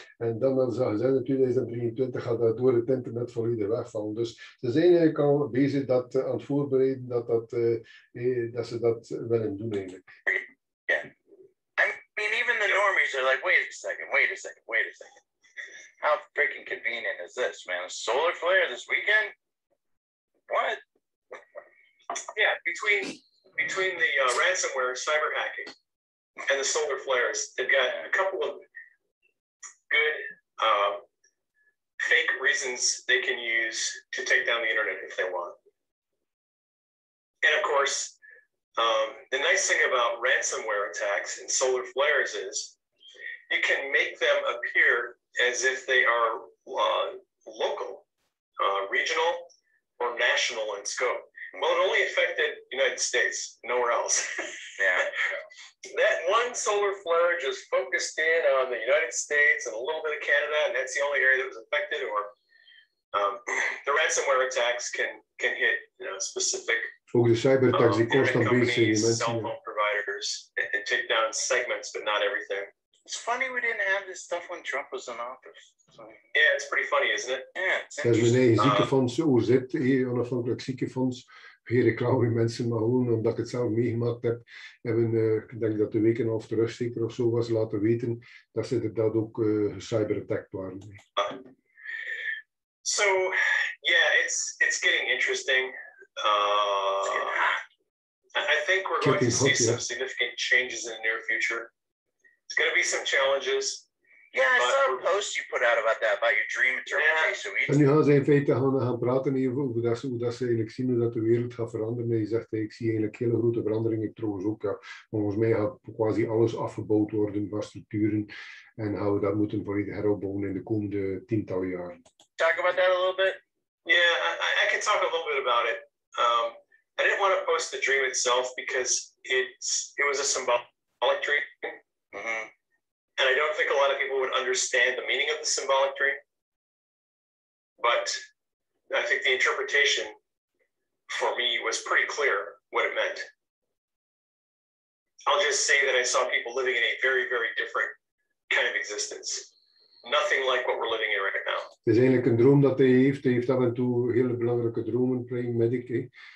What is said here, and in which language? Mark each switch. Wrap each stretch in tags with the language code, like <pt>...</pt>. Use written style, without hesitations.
<nl>En dan hadden ze gezegd in 2023 gaat dat door het internet volledig wegvallen. Dus ze zijn eigenlijk al bezig aan het voorbereiden dat ze dat willen doen eigenlijk.</nl> <en>Yeah. I mean, even the normies are like, wait a second. How freaking convenient is this, man? A solar flare this weekend? What? Yeah, between the ransomware, cyber hacking, and the solar flares, they've got a couple of good fake reasons they can use to take down the internet if they want. And of course, the nice thing about ransomware attacks and solar flares is you can make them appear as if they are local, regional, or national in scope. Well, it only affected the United States, nowhere else. Yeah. That one solar flare just focused in on the United States and a little bit of Canada, and that's the only area that was affected. Or the ransomware attacks can hit specific</en> <nl>Ook de cyberattacks die constant bezig zijn.</nl> <en>Cell phone providers and take down segments, but not everything. It's funny we didn't have this stuff when Trump was in office. So, yeah, it's pretty funny, isn't it? Yeah, it's</en> <nl>dat is mijn eigen ziekenfonds, OZ, onafhankelijk ziekenfonds. Geen reclame mensen, maar gewoon omdat ik het zelf meegemaakt heb, ik denk dat de week en een half terug zeker of zo was, laten weten dat ze inderdaad ook gecyberattackt waren.</nl> <en>So, yeah, it's getting interesting. I think we're going to see some significant changes in the near future. There's going to be some challenges. Yeah, I saw a post you put out about your dream interpretation.</en> <nl>En nu gaan ze in feite gaan praten over hoe dat ze eigenlijk zien hoe dat de wereld gaat veranderen. En je zegt, ik zie eigenlijk hele grote veranderingen trouwens ook. Ja. Volgens mij gaat quasi alles afgebouwd worden van structuren. En gaan we dat moeten volledig heropbouwen in de komende tientallen jaren.</nl> <en>Talk about that a little bit? Yeah, I can talk a little bit about it. I didn't want to post the dream itself because it was a symbolic dream. Mm-hmm. And I don't think a lot of people would understand the meaning of the symbolic dream. But I think the interpretation for me was pretty clear what it meant. I'll just say that I saw people living in a very, very different kind of existence. Nothing like what we're living in right now.</en> <nl>Het is eigenlijk een droom dat hij heeft. Hij heeft af en toe hele belangrijke dromen, praying medic.</nl>